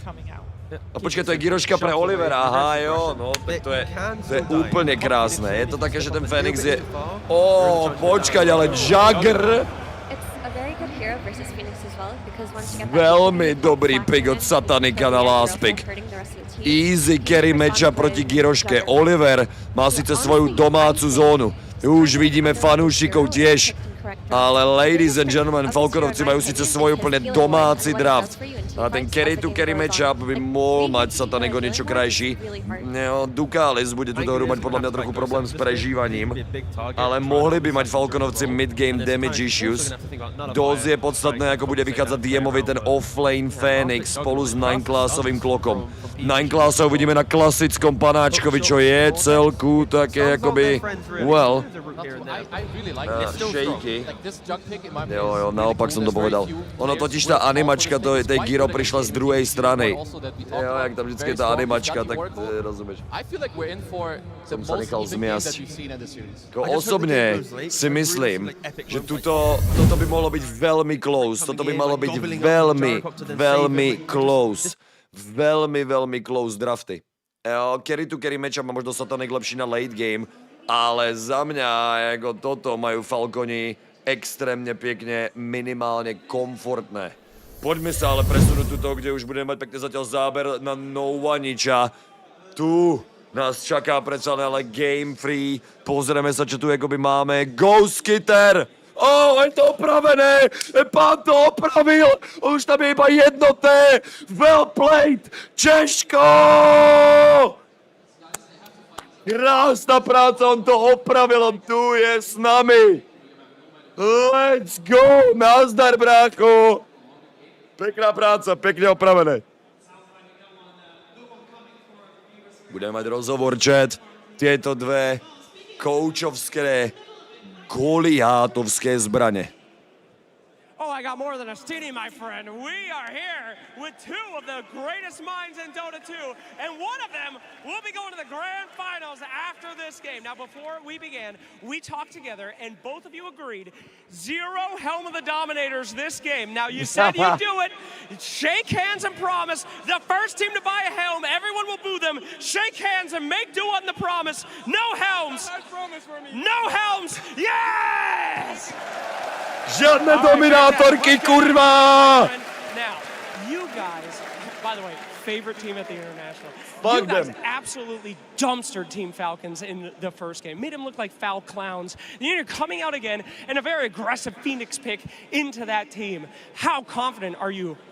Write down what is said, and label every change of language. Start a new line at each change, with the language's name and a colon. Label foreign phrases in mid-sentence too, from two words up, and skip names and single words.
Slovak: A počkaj, to je Giroška pre Olivera, aha, jo, no, tak to je úplne krásne. Je to také, že ten Fénix je... Počkať, ale Jagger... Veľmi dobrý pick od Satanika na last pick.
English: Easy carry matchup
Slovak: proti Giroške. Oliver má síce svoju domácu zónu. Už vidíme fanúšikov tiež.
English: Ale ladies and gentlemen,
Slovak: Falconovci majú síce svoj úplne domáci draft. A ten
English: carry-to-carry matchup
Slovak: by mohol mať Satanik o niečo krajší. Dukalis bude túto hru mať podľa mňa trochu problém s prežívaním. Ale mohli by mať Falconovci
English: mid-game damage issues.
Slovak: Dosť je podstatné, ako bude vychádzať DM-ovi ten offlane Phoenix spolu s 9-classovým klokom. 9-classov vidíme na klasickom panáčkovi, čo je celku také akoby...
English: Well... shaky.
Slovak: Jo, naopak som to povedal. Ono totiž tá animačka tej Giro prišla z druhej strany. Jo, jak tam vždycky je tá animačka, tak rozumieš. Som sa nechal zmiasť. Osobne si myslím, že toto by mohlo byť veľmi close. Toto by malo byť veľmi close. Veľmi close drafty.
English: Carry to carry matchup
Slovak: má možno Satanik lepší na
English: late game,
Slovak: ale za mňa ako toto majú Falconi extrémne pekne, minimálne komfortné. Poďme sa ale presunúť tuto, kde už budeme mať pekne zatiaľ záber na Novaniča. Tu nás čaká predsa ale
English: game free.
Slovak: Pozrieme sa, čo tu akoby máme. Ghost Skitter! Je to opravené! Pán to opravil! Už tam je iba jednotné!
English: Well played!
Slovak: Češko! Krásna práca, on to opravil, on tu je s nami!
English: Let's go!
Slovak: Nazdar, brácho! Pekná práca, pekne opravené. Budeme mať rozhovor, chat. Tieto dve koučovské, goliátovské zbrane.
English: Oh, I got more than a steenie, my friend. We are here with two of the greatest minds in Dota 2, and one of them will be going to the grand finals after this game. Now, before we began, we talked together, and both of you agreed, 0 Helm of the Dominators this game. Now, you said you'd do it. Shake hands and promise. The first team to buy a helm, everyone will boo them. Shake hands and make do on the promise. No helms. No helms. Yes!
Czech: Žádné dominátorky, kurva!
English: Now, you guys, by the way, favorite team at the International. Fuck you guys them. absolutely dumpstered Team Falcons in the first game. Made them look like foul clowns. And you're coming out again and a very aggressive Phoenix pick into that team. How confident are you?